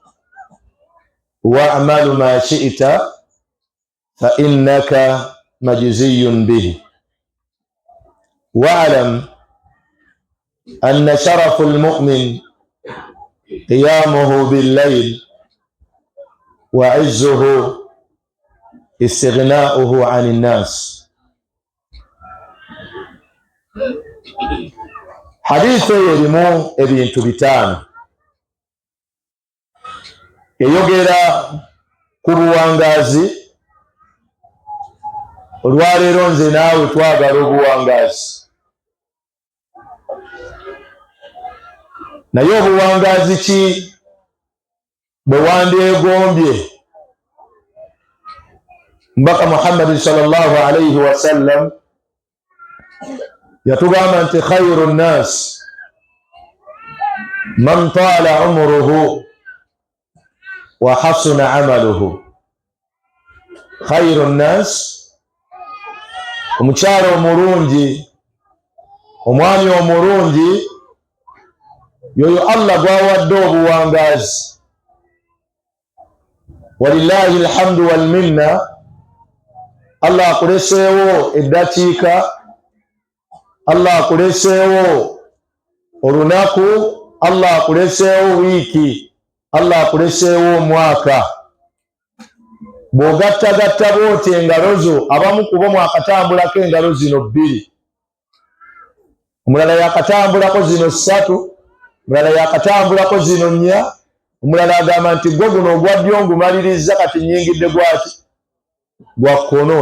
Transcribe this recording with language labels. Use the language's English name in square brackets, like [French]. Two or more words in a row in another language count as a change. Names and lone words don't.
[Arabic] واعمل ما شئت فإنك مجزي به. واعلم أن شرف المؤمن قيامه بالليل، وعزه استغناؤه عن الناس. [Ganda] Hadithi erimu ebintu bitaano. Eyogera ku buwangaazi. Olwaleero nze naawe twagala obuwangaazi. Naye obuwangaazi ki bwe wandyegombye? Mbaka Muhammad [Arabic] صلى الله عليه وسلم [Ganda] yatugamba nti [Arabic] خير الناس من طال عمره وحسن عمله. خير الناس, [Ganda] omukyala omulungi, omwami omulungi, yoyo Allah gwawadde obuwangaazi. [Arabic] ولله الحمد والمنة. [Ganda] Allah akuleseewo eddakiika, Allah akuleseewo olunaku, Allah akuleseewo wiiki, Allah akuleseewo omwaka. Bw'ogattagatta bw'oti engalo zo, abamu ku bo mwakatambulako engalo zino 2, omulala yakatambulako zino 3, omulala yakatambulako zino 4, omulala agamba nti gwe guno ogwa ddyo ngumaliriza kati nnyingidde gwaki gwa kkono.